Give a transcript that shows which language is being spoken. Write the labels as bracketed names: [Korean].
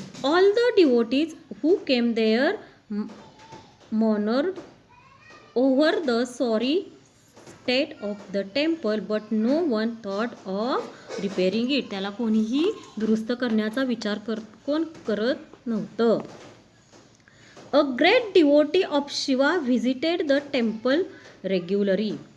[English] All the devotees who came there mourned over the sorry state of the temple, but no one thought of repairing it. [Marathi] त्याला कोणीही दुरुस्त करण्याचा विचार कोण करत नव्हतं. [English] A great devotee of Shiva visited the temple regularly.